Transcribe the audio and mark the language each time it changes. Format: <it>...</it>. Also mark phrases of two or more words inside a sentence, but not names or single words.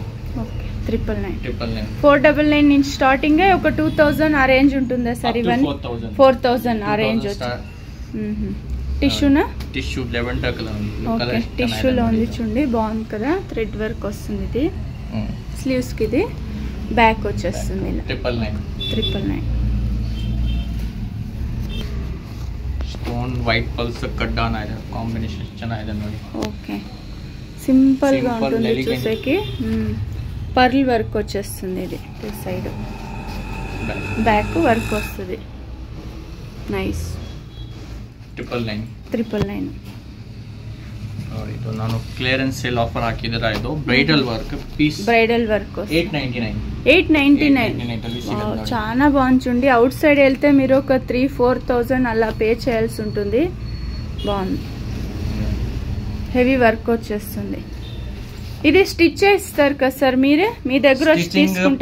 <te>ఓకే, 999. 499 నుంచి స్టార్టింగ్ ఒక 2000 ఆ రేంజ్ ఉంటుందా సార్? ఇవన్నీ 4000 ఆ రేంజ్ వచ్చి. టిష్యూనా?</te> <en>tissue lavender color.</en> <te>ఓకే, టిష్యూలో ఉంది చూడండి, బాగుంది కదా.</te> <en>thread work</en> <te>వస్తుంది. ఇది స్లీవ్స్ కి, ఇది బ్యాక్ వచ్చేస్తుంది. 999.</te> <en>stone white pearls</en> <kn>ಕಡ್ಡಾನ ಇದೆ, ಕಾಂಬಿನೇಷನ್ ಚೆನ್ನಾಗಿದೆ ನೋಡಿ.</kn> <te>ఓకే, సింపుల్ గా ఉంటుంది చూసేకి.</te> <en>pearl work</en> <te>వచ్చేస్తుంది. ఇది</te> <en>side back work</en> <te>వస్తుంది. నైస్. 999.</te> <kn>ಇದು ನಾನು</kn> <en>clearance sale offer</en> <kn>ಹಾಕಿದ್ರೆ ಇದು</kn> <en>bridal work piece. bridal work 899.</en> <te>చాలా బాగుంటుంది. అవుట్ సైడ్ వెళ్తే మీరు ఒక 3-4,000 అలా పే చేయాల్సి ఉంటుంది. బాగుంది,</te> <en>heavy work</en> <te>వచ్చేస్తుంది. ఇది స్టిచ్ చేస్తారు కదా సార్ మీరే? మీ దగ్గర తీసుకుంటే</te>